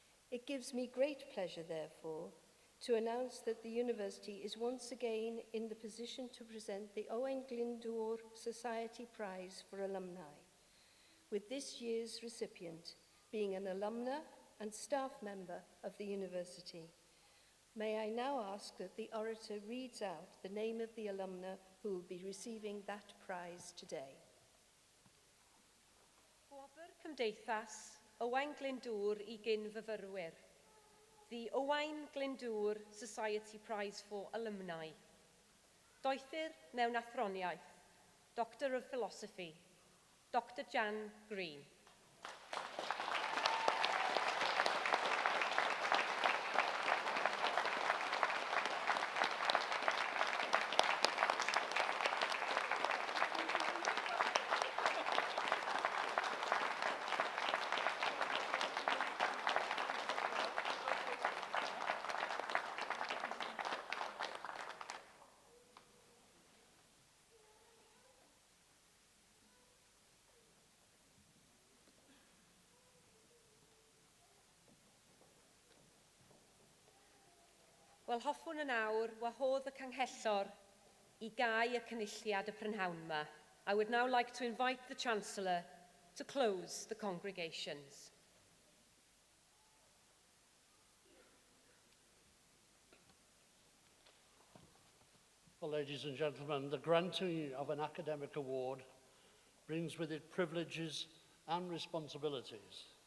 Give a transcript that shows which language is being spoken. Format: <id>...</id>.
<en>It gives me great pleasure, therefore, to announce that the university is once again in the position to present the Owain Glyndwr Society Prize for Alumni, with this year's recipient being an alumna and staff member of the university. May I now ask that the orator reads out the name of the alumna who will be receiving that prize today.</en> <cy>Gwobr Cymdeithas Owain Glyndwr I gyn-fyfyrwyr.</cy> <en>The Owain Glyndwr Society Prize for Alumni.</en> <cy>Doethir mewn athroniaeth,</cy> <en>Doctor of Philosophy,</en> <cy>Dr. Jan Green. Wel, hoffwn yn awr wahodd y canghellor I gau y cynulliad y prynhawn yma.</cy> <en>I would now like to invite the Chancellor to close the congregations. Well, ladies and gentlemen, the granting of an academic award brings with it privileges and responsibilities.</en>